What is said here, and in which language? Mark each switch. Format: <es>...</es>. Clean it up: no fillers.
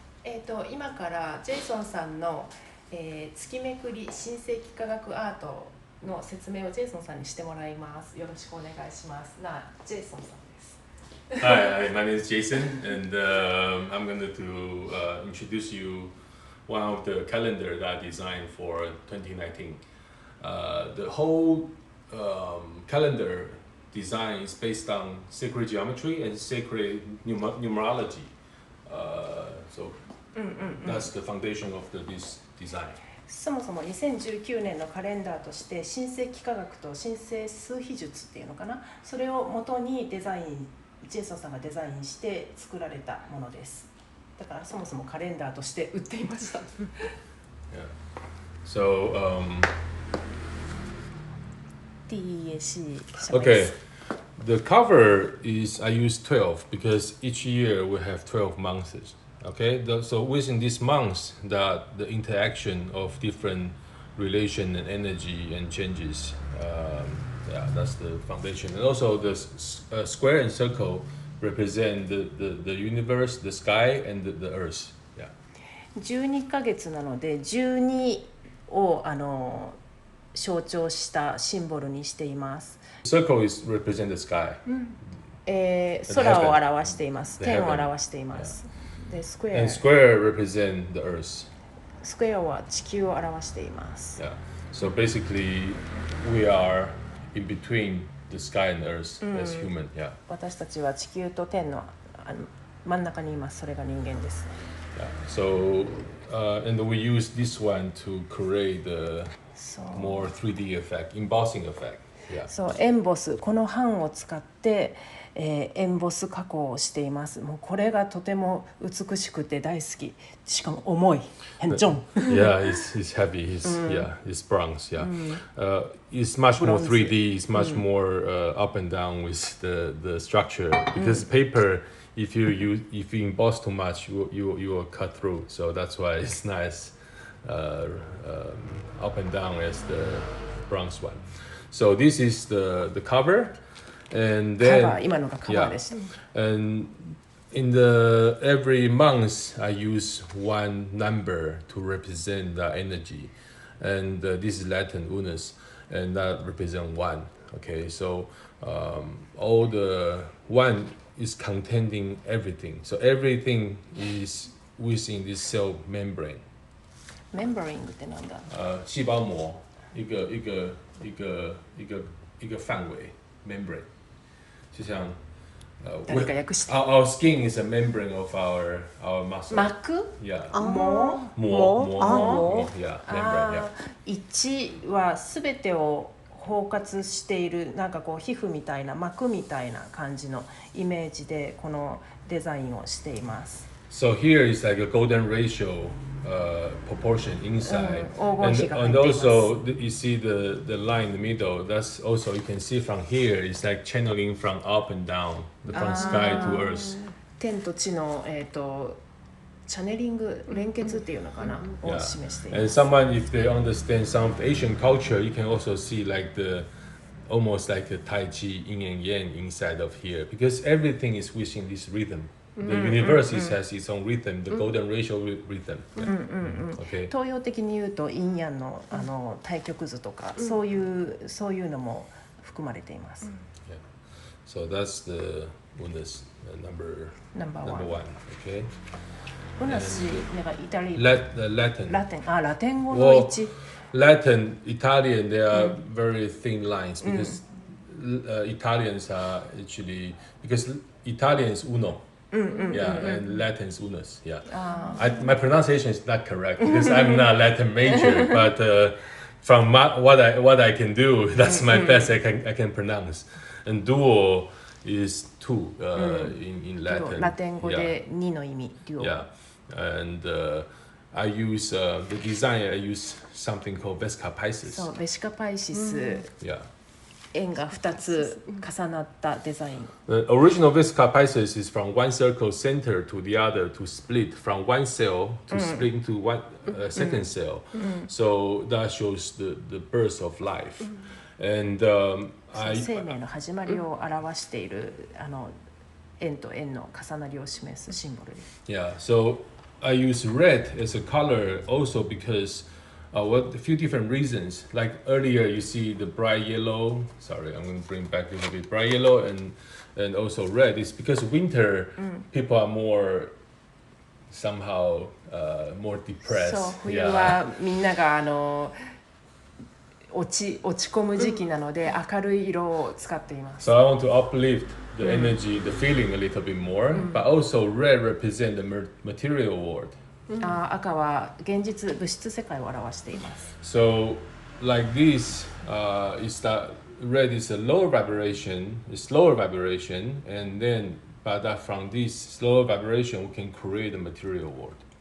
<ja>今からジェイソンさんの、月めくり神聖幾何学アートの説明をジェイソンさんにしてもらいます。よろしくお願いします。ジェイソンさんです。</ja> <en>Hi, my name is Jason, and I'm going to introduce you one of the calendar that I designed for 2019. The whole calendar design is based on sacred geometry and sacred numerology. So that's the foundation of this design.</en> <ja>そもそも2019年のカレンダーとして神聖幾何学と神聖数秘術っていうのかな、それを元にジェイソンさんがデザインして作られたものです。だからそもそもカレンダーとして売っていました。</ja> <en>Yeah. So DEAC. Okay. The cover is I use 12 because each year we have 12 months. Okay, so within these months, that the interaction of different relation and energy and changes. Yeah, that's the foundation. And also the square and circle represent the universe, the sky, and the earth. Yeah.</en> <ja>12ヶ月なので12を象徴したシンボルにしています。</ja> <en>Circle is represent the sky.</en> <ja>空を表しています。天を表しています。</ja> <en>And square represent the earth.</en> <ja>スクエアは地球を表しています。</ja> <en>Yeah. So basically, we are in between the sky and earth as human. Yeah.</en> <ja>私たちは地球と天の真ん中にいます。それが人間です。</ja> <en>Yeah. So, and we use this one to create the more 3D effect, embossing effect. Yeah.</en> <ja>そう、エンボス、この版を使って、エンボス加工をしています。もうこれがとても美しくて大好き。しかも重い。</ja> <zh>很重。</zh> <en>Yeah, it's heavy. Yeah, it's bronze. Yeah, it's much more 3D. It's much more up and down with the structure because paper. If you emboss too much, you will cut through. So that's why it's nice, up and down as the bronze one. So this is the cover, and then</en> <ja>今のがカバーです。</ja> <en>And in the every month I use one number to represent the energy, and this is Latin unus, and that represent one. Okay, so all the one is containing everything. So everything is within this cell membrane.</en> <ja>Membrane ってなんだ？</ja> <zh>细胞膜一个范围 membrane， 就像</zh> <ja>誰か訳して。</ja> <en>Our skin is a membrane of our muscle.</en> <ja>膜？</ja> <en>Yeah.</en> <ja>膜？</ja> <en>Yeah, membrane. Yeah.</en> <ja>1はすべてを包括している、なんかこう皮膚みたいな膜みたいな感じのイメージでこのデザインをしています。</ja> <en>So here is like a golden ratio proportion inside, and also you see the line in the middle. That's also you can see from here. It's like channeling from up and down, from sky to earth.</en> <ja>天と地のチャネリング連結っていうのかな、を示しています。</ja> <en>And someone, if they understand some of the Asian culture, you can also see like the almost like a Tai Chi yin and yang inside of here, because everything is within this rhythm. The universe has its own rhythm, the golden ratio rhythm. Okay.</en> <ja>東洋的に言うと陰陽の対極図とか、そういうのも含まれています。</ja> <en>So that's the unus number one. Okay.</en> <ja>ウナシがイタリ</ja> <en>Latin.</en> <ja>ラテン語の1。</ja> <en>Latin, Italian, they are very thin lines because Italians are actually because Italian is uno. Yeah, and Latin is unus. Yeah, my pronunciation is not correct because I'm not Latin major, but from what I can do, that's my best I can pronounce. And duo is two in Latin.</en> <ja>ラテン語で2の意味。</ja> <en>Yeah, and I use the design. I use something called Vesca Pisces.</en> <ja>そう、ベシカパイシス。</ja> <en>Yeah.</en> <ja>円が2つ重なったデザイン。</ja> <en>The original Vesca Pisces is from one circle center to the other to split from one cell to split into one second cell. So that shows the birth of life. And</en> <ja>生命の始まりを表している円と円の重なりを示すシンボルです。</ja> <en>Yeah, so I use red as a color also because a few different reasons. Like earlier, you see the bright yellow. Sorry, I'm going to bring back a little bit. Bright yellow and also red is because winter people are more somehow more depressed.</en> <ja>そう、冬はみんなが落ち込む時期なので明るい色を使っています。</ja> <en>So I want to uplift the energy, the feeling a little bit more, but also red represent the material world.</en> <ja>赤は現実物質世界を表しています。</ja> <en>So like this is that red is a lower vibration, and then but that from this lower vibration we can create a material world.</en>